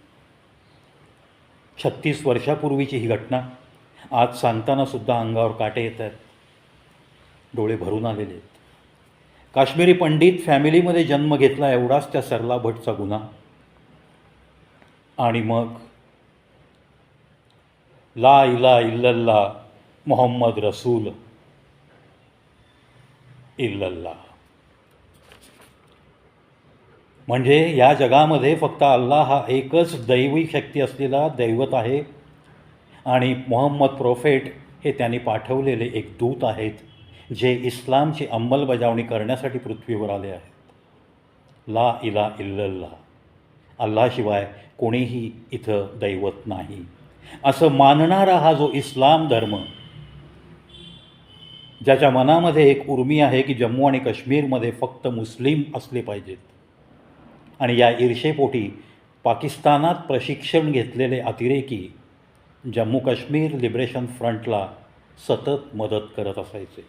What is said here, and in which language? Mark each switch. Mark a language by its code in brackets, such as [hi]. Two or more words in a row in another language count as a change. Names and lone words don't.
[mr] 36 वर्षापूर्वीची ही घटना आज सांगतानासुद्धा अंगावर काटे येत आहेत, डोळे भरून आलेले आहेत. काश्मीरी पंडित फॅमिलीमध्ये जन्म घेतला एवढाच त्या सरला भटचा गुन्हा. आणि मग [ar] لا إله إلا الله محمد رسول الله, [mr] म्हणजे या जगामध्ये फक्त अल्लाह हा एकच दैवी शक्ती असलेला दैवत आहे आणि मोहम्मद प्रोफेट हे त्यांनी पाठवलेले एक दूत आहेत जे इस्लामची अंमलबजावणी करण्यासाठी पृथ्वीवर आले आहेत. [ar] لا إله إلا الله, [mr] अल्लाशिवाय कोणीही इथं दैवत नाही असं मानणारा हा जो इस्लाम धर्म, ज्याच्या मनामध्ये एक उर्मी आहे की जम्मू आणि काश्मीरमध्ये फक्त मुस्लिम असले पाहिजेत, आणि या ईर्षेपोटी पाकिस्तानात प्रशिक्षण घेतलेले अतिरेकी जम्मू काश्मीर लिबरेशन फ्रंटला सतत मदत करत असायचे.